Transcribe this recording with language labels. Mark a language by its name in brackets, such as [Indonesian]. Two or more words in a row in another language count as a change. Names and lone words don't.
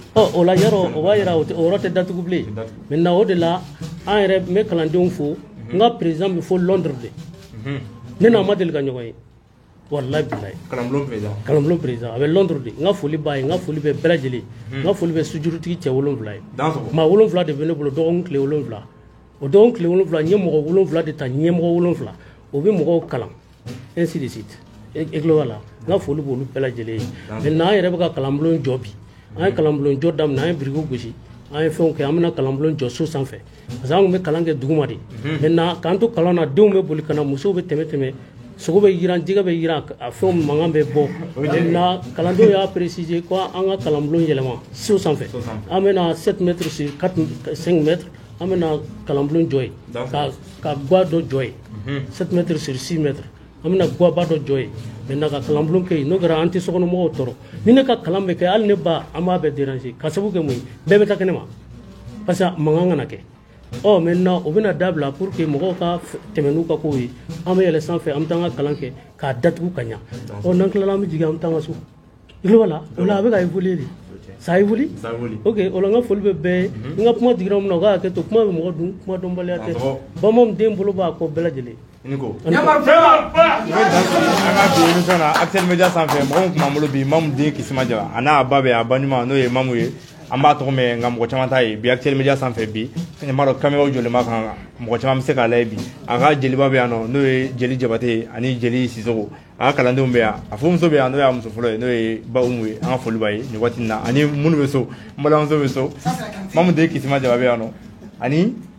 [Bambara] o la yarɔ o b'a yira o yɔrɔ tɛ datugu bilen maintenant o de la an yɛrɛ n bɛ kalandenw fo n ka président bɛ fo Londres de ne n'a ma deli ka ɲɔgɔn ye [Arabic] wallahi billahi [Bambara] kalanbulon président a bɛ Londres de n ka foli b'a ye n ka foli bɛ bɛɛ lajɛlen n ka foli bɛ sujurutigi cɛ 7 ye maa 7 de bɛ ne bolo dɔgɔkun tile 7 o dɔgɔkun tile 7 n ye mɔgɔ 7 de ta ɲɛmɔgɔ 7 o bɛ mɔgɔw kalan [French] ainsi de suite [Bambara] e tulo b'a la n ka foli b'olu bɛɛ lajɛlen ye maintenant an yɛrɛ bɛ ka kalanbulon jɔ bi an ye kalanbulon jɔ daminɛ an ye birikiw gosi an ye fɛnw kɛ an bɛna kalanbulon jɔ so sanfɛ [French] parce que [Bambara] an tun bɛ kalan kɛ duguma de maintenant k'an to kalan na denw bɛ boli ka na musow bɛ tɛmɛ sogo bɛ yiran jɛgɛ bɛ yiran a fɛnw mankan bɛ bɔ maintenant kalandenw y'a préciser ko an ka kalanbulon yɛlɛma so sanfɛ an bɛna 7 [French] mètres sur 5 mètres [Bambara] an bɛna kalanbulon jɔ yen ka ga dɔ jɔ yen 7 [French] mètres sur 6 mètres [Bambara] an bɛna gaba dɔ jɔ yen maintenant ka kalanbulon kɛ yen n'o kɛra an tɛ sokɔnɔmɔgɔw tɔɔrɔ ni ne ka kalan bɛ kɛ hali ne ba an b'a bɛɛ déranger ka sabu kɛ mun ye bɛɛ bɛ taa kɛnɛ ma [French] parce que [Bambara] mankan kana kɛ maintenant o bɛna dabila [French] pour que [Bambara] mɔgɔw ka tɛmɛ n'u ka kow ye an bɛ yɛlɛ sanfɛ an bɛ taa an ka kalan kɛ k'a datugu ka ɲa n'an tilala an bɛ jigin an bɛ taa an ka so i tulo b'a la o la a bɛ ka évoluer [French] de ça évolue [Bambara] ok o la n ka foli bɛ bɛɛ ye n ka kuma digira min na o ka hakɛ to kuma bɛ mɔgɔ dun kuma dɔnbaliya tɛ bamanan den bolo b'a kɔ bɛɛ lajɛlen an ka bi émission na Actuel Media sanfɛ mɔgɔ min tun b'an bolo bi Mamu den Kisima Jara a n'a ba bɛ a ba ɲuman n'o ye Mamu ye an b'a tɔgɔ mɛn nka mɔgɔ caman t'a ye bi Actuel Media sanfɛ bi n b'a dɔn caméraw jɔlen b'a kan mɔgɔ caman bɛ se k'a lajɛ bi a ka jeliba bɛ yan nɔ n'o ye Jeli Jabate ani Jeli Sisoko a ka kalandenw bɛ yan a furumuso bɛ yan n'o y'a muso fɔlɔ ye n'o ye Ba Umu ye an ka foli b'a ye nin waati in na ani minnu bɛ so n balimamuso bɛ so Mamu den Kisima Jara bɛ yan nɔ ani